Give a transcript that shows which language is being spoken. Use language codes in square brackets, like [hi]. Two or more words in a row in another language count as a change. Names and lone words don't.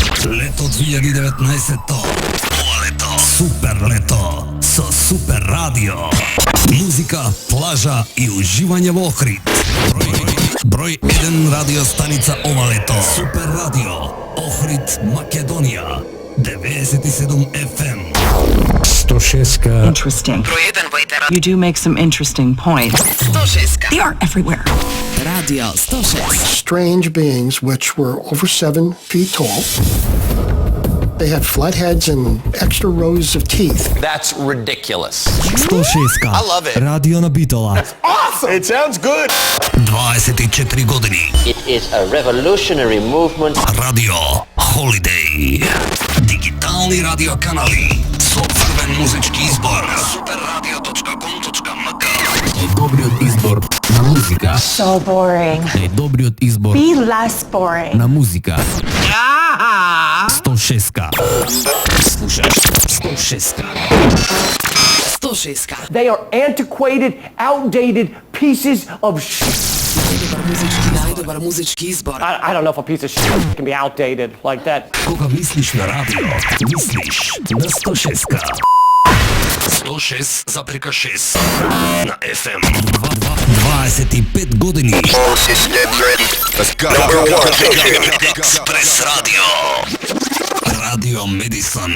[mk] Лето 2019-то. Ова лето. Супер лето. Со Супер радио. Музика, плажа и уживање во Охрид. Број 1 радиостаница ова лето. Супер радио. Охрид, Македонија. 97 FM. 106. [en] Interesting. You do make some interesting points. They are everywhere. Radio 106. Strange beings which were over 7 feet tall. They had flat heads and extra rows of teeth. That's ridiculous. 106. I love it. [mk] Радио на Битола. [en] Awesome! It sounds good. [mk] 24 години. [en] It is a revolutionary movement. [mk] Радио Holiday. Дигитални радиоканали со црвен музички избор. superradio.com.mk. Најдобриот избор на музика. [en] So boring. [mk] Најдобриот избор [en] Be less boring. [mk] на музика. 106. Слушаш 106. 106. [en] They are antiquated, outdated pieces of [mk] Најдобар музички избор. [en] I don't know if a piece of can be outdated like that. [mk] Кога мислиш на радио, мислиш на 106. 106,6 на FM. 25 години. Експрес радио. Радио Медисон.